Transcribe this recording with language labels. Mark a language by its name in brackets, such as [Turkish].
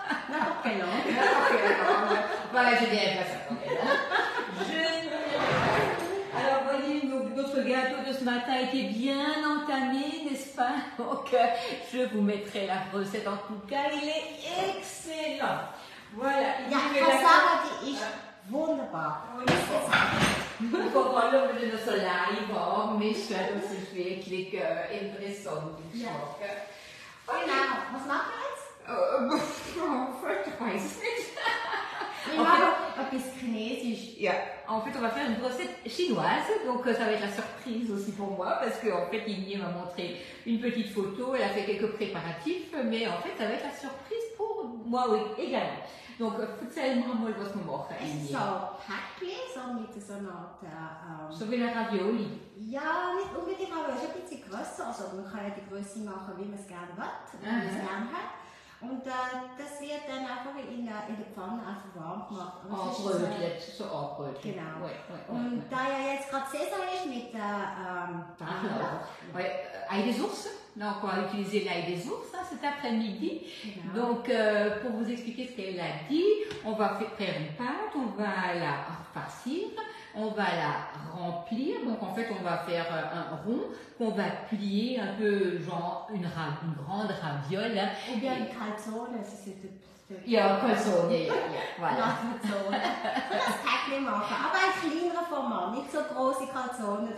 [French] N'importe quelle langue. Voilà, je dirais pas ça quand même. Alors, voyez, notre gâteau de ce matin était bien entamé, n'est-ce pas? Donc, je vous mettrai la recette en tout cas. Il est excellent. Voilà. [German] Ja, Cassava, die ist wunderbar. Ik kan alle met een saliva mischen, das ist wirklich interessant. Ja. Genau. Was machen wir jetzt? Ich weiß es nicht. Wir machen etwas Chinesisch. [English] Yeah. [French] En fait, on va faire une recette chinoise, donc ça va être la surprise aussi pour moi, parce qu'en fait, Inje m'a montré une petite photo, elle a fait quelques préparatifs, mais en fait, ça va être la surprise pour moi oui, également. [German] Donc, erzähl mal, was wir machen, Es ist Inje. so Päckchen, so mit so einer Art, So wie eine Ravioli. ja, nicht unbedingt, aber es ist ein bisschen grösser. Also man kann ja die Größe machen, wie man es gerne will, wie man es gerne hat. Und das wird dann einfach in der Pfanne einfach warm gemacht. Aber es ist Anbrötlet, so anbrötlet. Genau. [French] Ouais, ouais, [German] Und [French] ouais. [German] da ja jetzt gerade Saison ist mit [French] Alors, ouais, ail des ours. Donc, on va utiliser l'ail des ours hein, cet après-midi. [German] Genau. [French] Donc, pour vous expliquer ce qu'elle a dit, on va faire une pâte, on va la farcir, on va la remplir. Donc, en fait, on va faire un rond qu'on va plier un peu, genre une grande raviole. Hein. Ou bien une calzone, c'est [German] Ja, calzone, ja, voilà. Calzone. Das Päckchen machen, aber ein kleinerer Format, nicht so große Calzone.